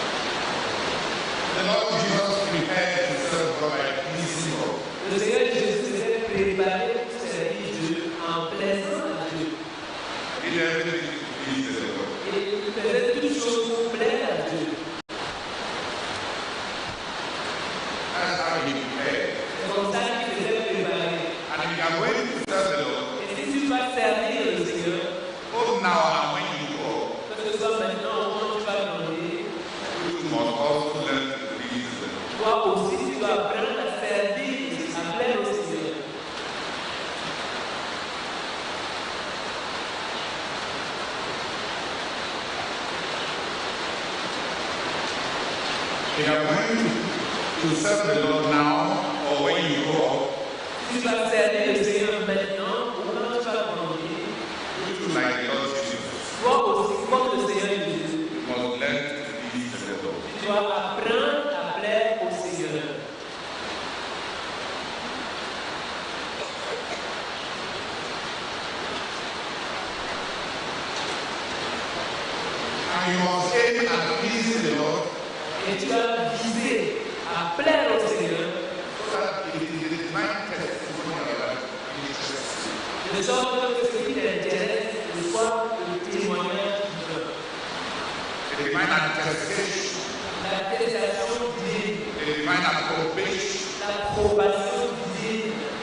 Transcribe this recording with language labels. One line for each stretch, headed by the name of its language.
English: The Lord Jesus prepared to serve God by pleasing God.
French: Le Seigneur Jésus s'était préparé pour servir Dieu en plaisant à Dieu.
English: He did everything to please the Lord.
French: Et il faisait toutes choses pour plaire à Dieu.
English: That's how he prepared.
French: C'est comme ça qu'il faisait préparer.
English: And if you are going to serve the Lord,
French: Et si tu vas servir le Seigneur,
English: both now and when you go,
French: que ce soit maintenant ou quand tu vas grandir,
English: you must also learn to please the Lord.
French: toi aussi tu dois apprendre à servir, à plaire au Seigneur.
English: If you are going to serve the Lord now or when you grow up,
French: Si tu vas servir le Seigneur maintenant ou quand tu vas grandir,
English: you do like the Lord Jesus.
French: toi aussi, comme le Seigneur Jésus,
English: You must learn to please the Lord.
French: tu dois apprendre à plaire au Seigneur.
English: And you must aim at pleasing the Lord
French: Et tu vas viser à plaire au Seigneur,
English: so that it is the divine testimony of your life interests you.
French: de sorte que ce qui t'intéresse soit le témoignage divin.
English: The divine attestation,
French: L'attestation divine,
English: the divine approbation.
French: l'approbation divine.